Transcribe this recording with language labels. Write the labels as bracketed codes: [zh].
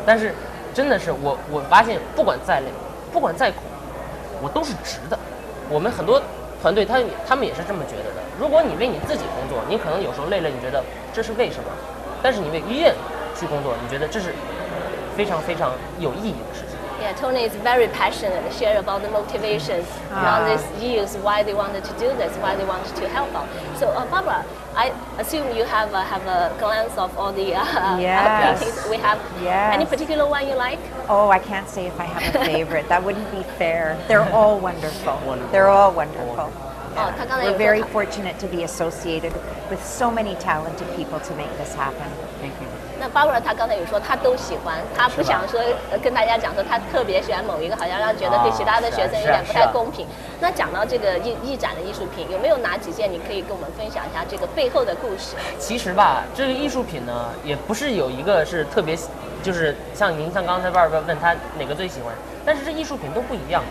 [zh] 但是真的是我发现，不管再累，不管再苦，我都是值的。我们很多团队他们也是这么觉得的。如果你为你自己工作，你可能有时候累了，你觉得这是为什么？但是你为医院去工作，你觉得这是非常非常有意义的事情。 [en] Yeah, Tony is very passionate, share about the motivations around these years, why they wanted to do this, why they wanted to help out. So, Barbara, I assume you have a glance of all the Yes. paintings we have. Yes. Any particular one you like? Oh, I can't say if I have a favorite. That wouldn't be fair. They're all wonderful. They're all wonderful. We're very fortunate to be associated with so many talented people to make this happen. Thank you. [zh] 那 Barbara 她刚才有说她都喜欢，她不想说跟大家讲说她特别喜欢某一个，好像让觉得对其他的学生有点不太公平。那讲到这个艺展的艺术品，有没有哪几件你可以跟我们分享一下这个背后的故事？其实吧，这个艺术品呢，也不是有一个是特别，就是像刚才Barbara问他哪个最喜欢，但是这艺术品都不一样。